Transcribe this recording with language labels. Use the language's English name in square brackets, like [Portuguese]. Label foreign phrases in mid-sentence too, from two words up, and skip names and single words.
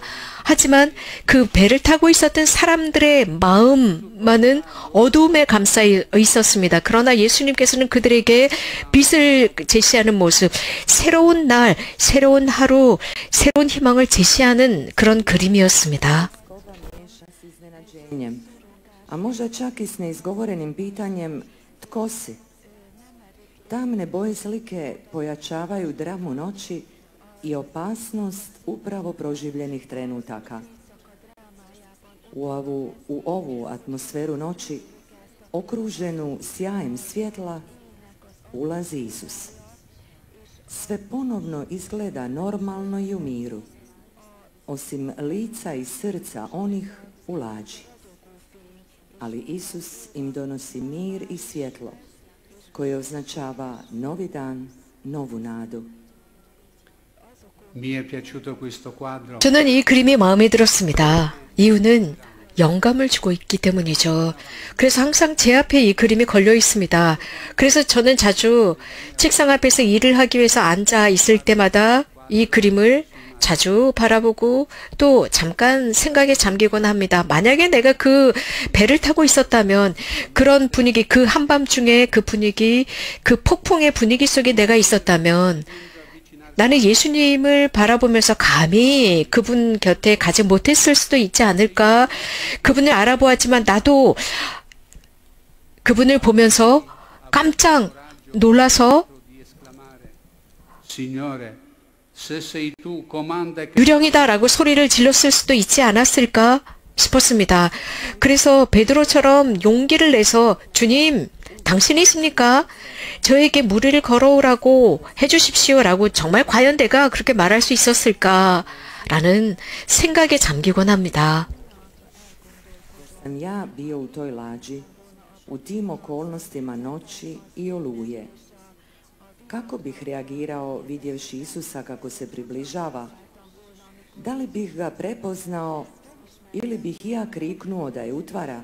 [Korean] 하지만 그 배를 타고 있었던 사람들의 마음만은 어두움에 감싸여 있었습니다. 그러나 예수님께서는 그들에게 빛을 제시하는 모습, 새로운 날, 새로운 하루, 새로운 희망을 제시하는 그런 그림이었습니다. [Croatian] A možda čak i s neizgovorenim pitanjem tko si? Tamne boje slike pojačavaju dramu noći i opasnost upravo proživljenih trenutaka. U ovu atmosferu noći, okruženu sjajem svjetla, ulazi Isus. Sve ponovno izgleda normalno i u miru, osim lica i srca onih u lađi. Ali Isus im donosi mir i svjetlo, koje označava novi dan, novu nadu. [Italian] mi è piaciuto questo quadro [Korean] 저는 이 그림이 마음에 들었습니다. 이유는 영감을 주고 있기 때문이죠. 그래서 항상 제 앞에 이 그림이 걸려 있습니다. 그래서 저는 자주 책상 앞에서 일을 하기 위해서 앉아 있을 때마다 이 그림을 자주 바라보고 또 잠깐 생각에 잠기곤 합니다. 만약에 내가 그 배를 타고 있었다면 그런 분위기, 그 한밤중에 그 분위기, 그 폭풍의 분위기 속에 내가 있었다면 나는 예수님을 바라보면서 감히 그분 곁에 가지 못했을 수도 있지 않을까? 그분을 알아보았지만 나도 그분을 보면서 깜짝 놀라서 [Italian] Signore, se sei tu, comanda che [Korean] 유령이다라고 소리를 질렀을 수도 있지 않았을까 싶었습니다. 그래서 베드로처럼 용기를 내서 주님, 당신이십니까? 저에게 무리를 걸어오라고 해주십시오라고 정말 과연 내가 그렇게 말할 수 있었을까라는 생각에 잠기곤 합니다. [Croatian] Sam ja bio u toj lađi, u tim okolnostima noći i oluje. Kako bih reagirao vidjevši Isusa kako se približava? Da li bih ga prepoznao ili bih ja kriknuo da je utvara?